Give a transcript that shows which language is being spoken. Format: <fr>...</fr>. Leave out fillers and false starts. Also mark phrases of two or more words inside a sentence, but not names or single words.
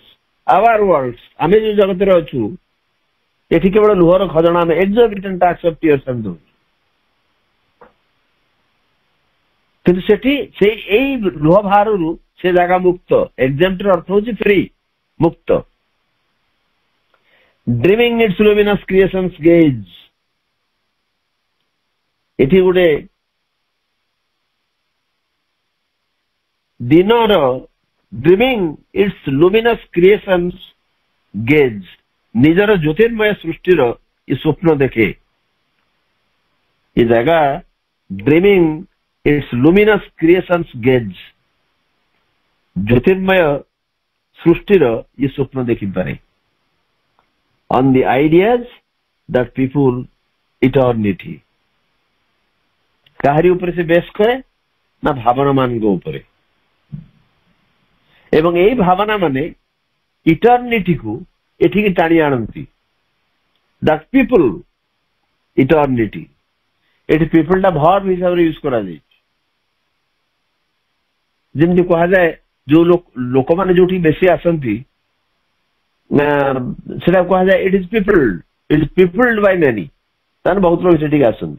<en>Our worlds,</en> <or>ଆମେ ଯୋଉ ଜଗତରେ ଅଛୁ ଏଠି କେବଳ ଲୁହର ଖଜଣା ଆମେ</or> <en>exorbitant tax of tears</en> <or>ଆମେ ଦଉଛୁ, କିନ୍ତୁ ସେଠି ସେ ଏଇ ଲୁହ ବାହାରରୁ ସେ ଜାଗା ମୁକ୍ତ।</or> <en>exempt</en> <or>ର ଅର୍ଥ ହଉଛି free, ମୁକ୍ତ।</or> <en>dreaming its luminous creations gaze,</en> <or>ଏଠି ଗୋଟେ ଦିନର</or> <en>dreaming its luminous creations gaze,</en> <or>ନିଜର ଜ୍ୟୋତିର୍ମୟ ସୃଷ୍ଟିର ଏ ସ୍ୱପ୍ନ ଦେଖେ। ଏ ଜାଗା</or> <en>dreaming its luminous creations gaze,</en> <or>ଜ୍ୟୋତିର୍ମୟ ସୃଷ୍ଟିର ଏ ସ୍ୱପ୍ନ ଦେଖିପାରେ।</or> <en>on the ideas that people eternity,</en> <or>କାହାରି ଉପରେ ସେ ବେଶ କରେ ନା ଭାବନା ମାନଙ୍କ ଉପରେ, ଏବଂ ଏଇ ଭାବନା ମାନେ ଇଟର୍ନିଟିକୁ ଏଠିକି ଟାଣି ଆଣନ୍ତି।</or> <en>that people eternity,</en> <or>ଏଠି ପିପୁଲ ଟା ଭର୍ବ ହିସାବରେ ୟୁଜ କରାଯାଇଛି। ଯେମିତି କୁହାଯାଏ ଯୋଉ ଲୋକମାନେ ଯୋଉଠି ବେଶୀ ଆସନ୍ତି ସେଟା କୁହାଯାଏ</or> <en>it is peopled by many,</en> <or>ତାହେଲେ ବହୁତ ଲୋକ ସେଠିକି ଆସନ୍ତି।</or>